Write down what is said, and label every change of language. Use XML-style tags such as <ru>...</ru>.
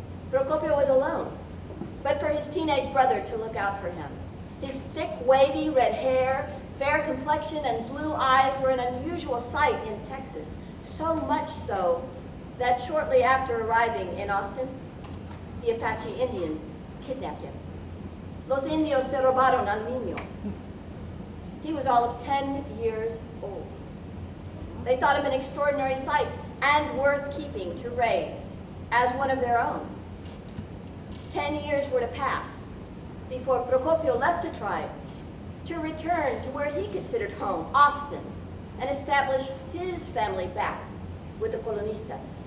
<en>Procopio was alone, but for his teenage brother to look out for him. His thick, wavy red hair, fair complexion, and blue eyes were an unusual sight in Texas, so much so that shortly after arriving in Austin, the Apache Indians kidnapped him.</en> <es>Los indios se robaron al niño.</es> <en>He was all of 10 years old. They thought him an extraordinary sight and worth keeping to raise as one of their own. 10 years were to pass before Procopio left the tribe to return to where he considered home, Austin, and establish his family back with the colonistas.</en>